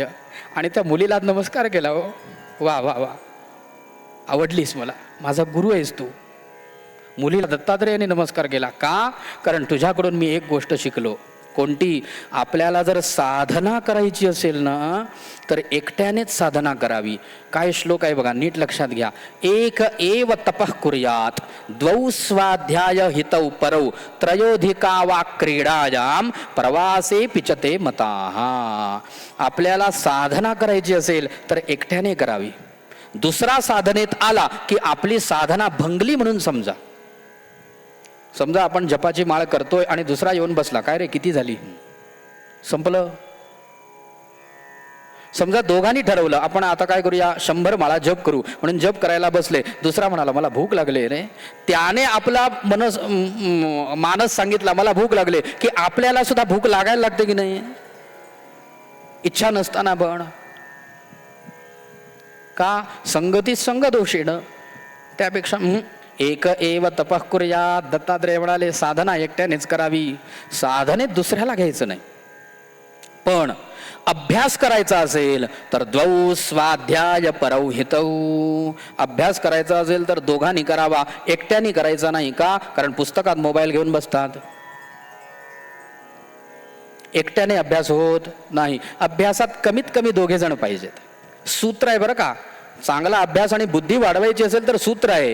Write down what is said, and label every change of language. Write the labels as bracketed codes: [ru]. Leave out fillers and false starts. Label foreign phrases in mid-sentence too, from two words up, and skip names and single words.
[mr] आणि त्या मुलीला नमस्कार केला. हो वा वा वा, आवडलीस मला, माझा गुरु आहेस तू. मुलीला दत्तात्रेयाने नमस्कार केला. का? कारण तुझ्याकडून मी एक गोष्ट शिकलो. कोणती? आपल्याला जर साधना करायची असेल ना तर एकट्यानेच साधना करावी. काय श्लोक आहे बघा, नीट लक्षात घ्या. [sa] एक एव तपः कुर्यात, द्वौ स्वाध्याय हितौ परौ, त्रयोधिका वा क्रीडायाम प्रवासे पिचते मताः. [mr] आपल्याला साधना करायची असेल तर एकट्याने करावी. दुसरा साधनेत आला की आपली साधना भंगली म्हणून समजा. समजा आपण जपाची माळ करतोय आणि दुसरा येऊन बसला, काय रे किती झाली, संपलं. समजा दोघांनी ठरवलं आपण आता काय करूया, 100 माळा जप करू, म्हणून जप करायला बसले. दुसरा म्हणाला मला भूक लागले रे, त्याने आपला मानस सांगितला मला भूक लागले, की आपल्याला सुद्धा भूक लागायला लागते की नाही, इच्छा नसताना पण. का? संगतीत [sa] संग दोषेण. त्यापेक्षा एक एव तपः कुर्यात. [mr] दत्तात्रेय म्हणाले साधना एकट्यानेच करावी, साधनेत दुसऱ्याला घ्यायचं नाही. पण अभ्यास करायचा असेल तर [sa] द्वौ स्वाध्याय परौ हितौ. [mr] अभ्यास करायचा असेल तर दोघांनी करावा, एकट्याने करायचा नाही. का? कारण पुस्तकात मोबाईल घेऊन बसतात, एकट्याने अभ्यास होत नाही. अभ्यासात कमीत कमी 2 जण पाहिजेत. सूत्र आहे बरं का, चांगला अभ्यास आणि बुद्धी वाढवायची असेल तर सूत्र आहे.